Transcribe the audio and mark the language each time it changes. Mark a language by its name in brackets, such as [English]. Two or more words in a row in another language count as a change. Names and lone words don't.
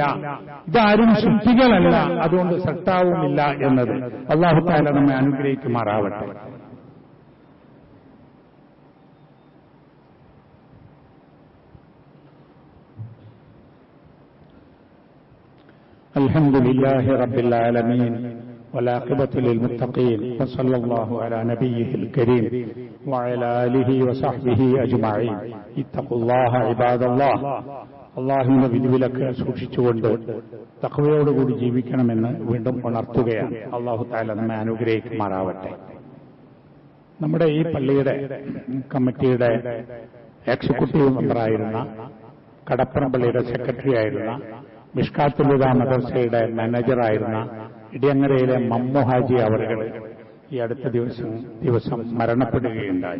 [Malayalam] ഇതാരും സൃഷ്ടികളല്ല, അതുകൊണ്ട് സൃഷ്ടാവുമില്ല എന്നത്. [Arabic] الله تعالى [Malayalam] നമ്മെ അനുഗ്രഹിക്കുമാറാവട്ടെ. [Arabic] الحمد لله رب العالمين والعاقبة للمتقين وصلى الله على نبيه الكريم وعلى آله وصحبه أجمعين اتقوا الله عباد الله. [Malayalam] അള്ളാഹുവിന്റെ വിധിവിലക്ക് സൂക്ഷിച്ചുകൊണ്ട് തഖ്വയോടുകൂടി ജീവിക്കണമെന്ന് വീണ്ടും ഉണർത്തുകയാണ്. [Arabic] الله تعالى [Malayalam] നമ്മെ അനുഗ്രഹിക്കുമാറാവട്ടെ. നമ്മുടെ ഈ പള്ളിയുടെ കമ്മിറ്റിയുടെ എക്സിക്യൂട്ടീവ് മെമ്പറായിരുന്ന, കടപ്പുറം പള്ളിയുടെ സെക്രട്ടറി ആയിരുന്ന, മിഷ്കാത്തുൽ ഹുദ മദ്രസയുടെ മാനേജറായിരുന്ന ഇടിയങ്ങരയിലെ മമ്മു ഹാജി അവர்கள் ഈ അടുത്ത ദിവസം മരണപ്പെടുകയുണ്ടായി.